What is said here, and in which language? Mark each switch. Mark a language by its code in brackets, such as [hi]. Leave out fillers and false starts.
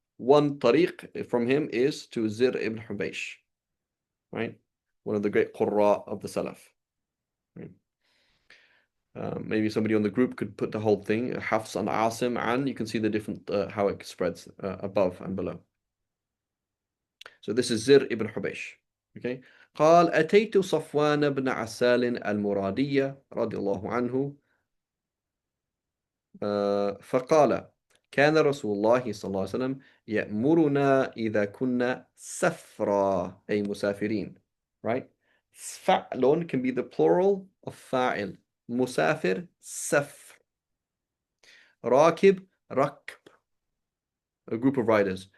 [en] One طريق from him is to زر ibn حبيش, right? One of the great qurra of the Salaf. Right? Maybe somebody on the group could put the whole thing, Hafs and Asim, and you can see the different, how it spreads above and below. So this is Zir ibn Hubaysh. Okay. [ar] قال أتيت صفوان بن عسال المرادية رضي الله عنه فقال كان رسول الله صلى الله عليه وسلم يأمرنا إذا كنا سفرا أي مسافرين. [en] Right? فعل can be the plural of فاعل. [ar] مسافر سفر. راكب ركب, [en] a group of riders.